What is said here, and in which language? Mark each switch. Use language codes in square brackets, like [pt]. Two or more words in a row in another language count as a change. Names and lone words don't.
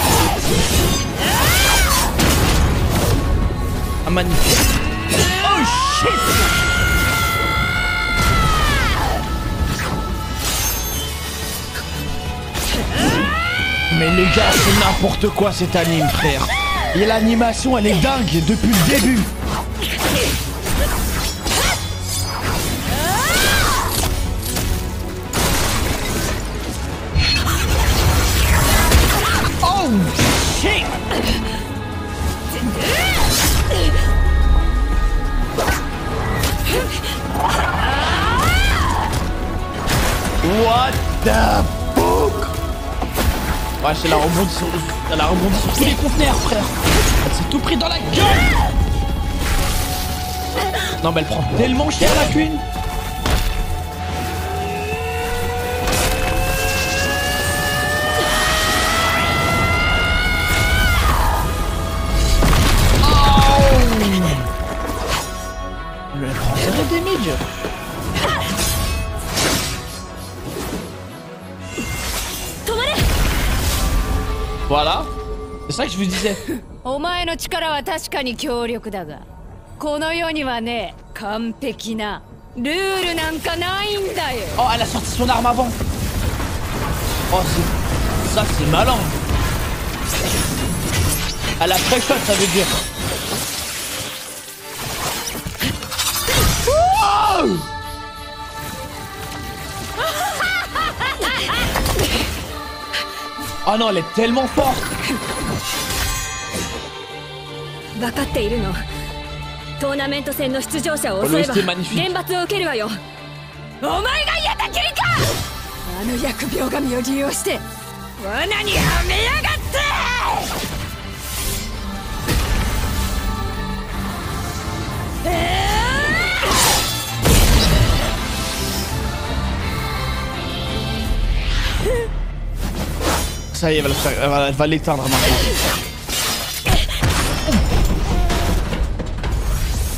[fr] Ah magnifique. [en] Oh shit. [fr] Mais les gars, c'est n'importe quoi cet anime, frère. Et l'animation, elle est dingue depuis le début. [en] Oh shit. What the fuck? [fr] Ouais, elle a rebondi sur tous les conteneurs, frère. Elle s'est tout pris dans la gueule. Non, mais elle prend tellement cher, la Queen. Oh. Elle prend zéro damage. Voilà, c'est ça que je vous disais. [ja] お前の力は確かに強力だが、この世にはね、完璧なルールなんかないんだよ。 [fr] Oh, elle a sorti son arme avant. Oh, ça c'est malin. Elle a pré-shot, ça veut dire. Oh. Oh non, elle est tellement forte. [ja] 分かっているの。トーナメント戦の出場者を襲えば厳罰を受けるわよ。お前が嫌だきりか。あの疫病神を利用して罠にはめやがって。 [fr] Ça y est, elle va l'éteindre maintenant.